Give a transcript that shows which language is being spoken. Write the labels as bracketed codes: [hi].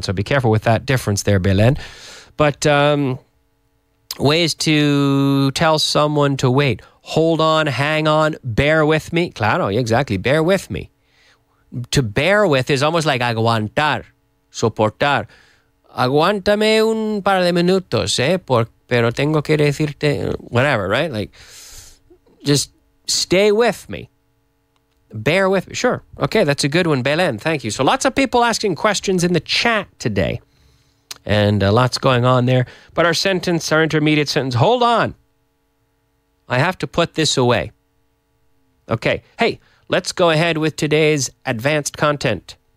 [en] So be careful with that difference there, Belen. But ways to tell someone to wait. Hold on, hang on, bear with me. Claro, exactly, bear with me. To bear with is almost like aguantar, soportar. [es] Aguántame un par de minutos, pero tengo que decirte, [en] whatever, right? Like, just stay with me. Bear with me. Sure. Okay, that's a good one, Belen. Thank you. So lots of people asking questions in the chat today. And lots going on there. But our intermediate sentence, hold on. I have to put this away. Okay. Hey, let's go ahead with today's advanced content.